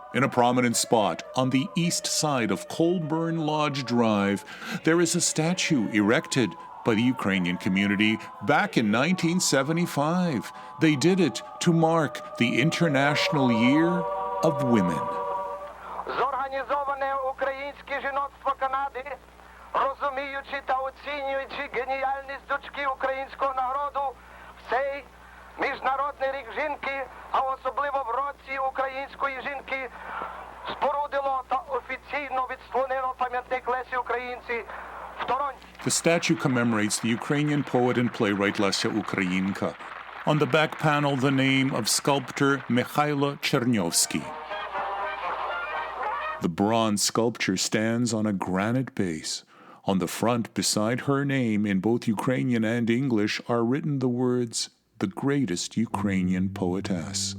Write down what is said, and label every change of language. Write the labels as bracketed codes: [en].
[en] In a prominent spot on the east side of Colburn Lodge Drive, there is a statue erected by the Ukrainian community back in 1975. They did it to mark the International Year of Women. [uk] Зорганізоване українське жіноцтво Канади, розуміючи та оцінюючи геніальність дочки українського народу, в цей Міжнародний рік жінки, а особливо в році української жінки, спорудило та офіційно відслонило пам'ятник Лесі Українці в Торонті. [en] The statue commemorates the Ukrainian poet and playwright Lesya Ukrainka. On the back panel, the name of sculptor Mikhailo Chernyovsky. The bronze sculpture stands on a granite base. On the front, beside her name, in both Ukrainian and English, are written the words, "The greatest Ukrainian poetess."